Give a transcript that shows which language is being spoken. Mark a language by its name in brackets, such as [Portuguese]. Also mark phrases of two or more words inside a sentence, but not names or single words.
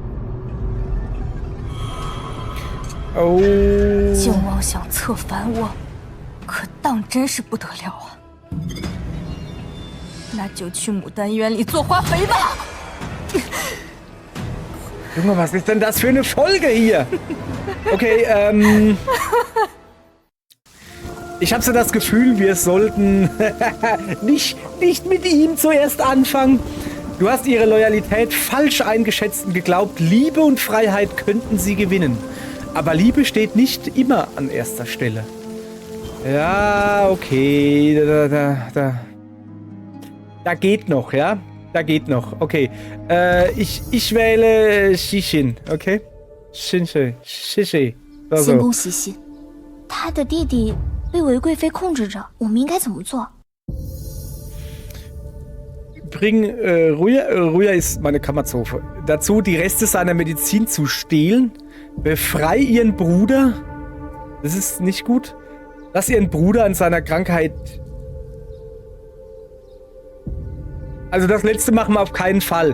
[Chinese] Oh. 竟妄想策反我，可当真是不得了啊！那就去牡丹园里做花肥吧。 [German] Junge, was ist denn das für eine Folge hier? Okay, ich habe so das Gefühl, wir sollten nicht mit ihm zuerst anfangen. Du hast ihre Loyalität falsch eingeschätzt und geglaubt, Liebe und Freiheit könnten sie gewinnen. Aber Liebe steht nicht immer an erster Stelle. Ja, okay, da geht noch, ja? Da geht noch. Okay. Ich wähle Xixin, okay? Xixin. [Chinese] 先攻西西，他的弟弟被韦贵妃控制着，我们应该怎么做？ [German] Bring Ruya ist meine Kammerzofe. Dazu die Reste seiner Medizin zu stehlen. Befrei ihren Bruder. Das ist nicht gut. Lass ihren Bruder an seiner Krankheit. Also das letzte machen wir auf keinen Fall.